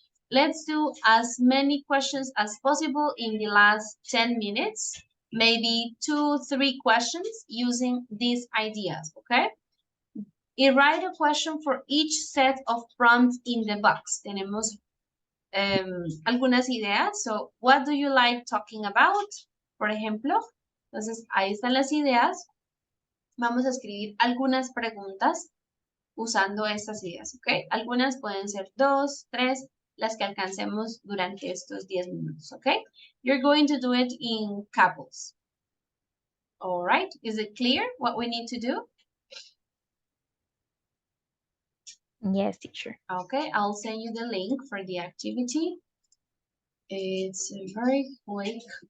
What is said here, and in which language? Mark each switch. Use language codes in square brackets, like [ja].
[en] Let's do as many questions as possible in the last 10 minutes, maybe 2-3 questions using these ideas, okay? Y write a question for each set of prompts in the box. [es] Tenemos algunas ideas. [en] So, what do you like talking about? [es] Por ejemplo, entonces ahí están las ideas. Vamos a escribir algunas preguntas usando estas ideas, ¿ok? Algunas pueden ser 2, 3, las que alcancemos durante estos 10 minutos, ¿ok? [en] You're going to do it in couples. All right, is it clear what we need to do? Yes, teacher. Okay, I'll send you the link for the activity. It's very quick.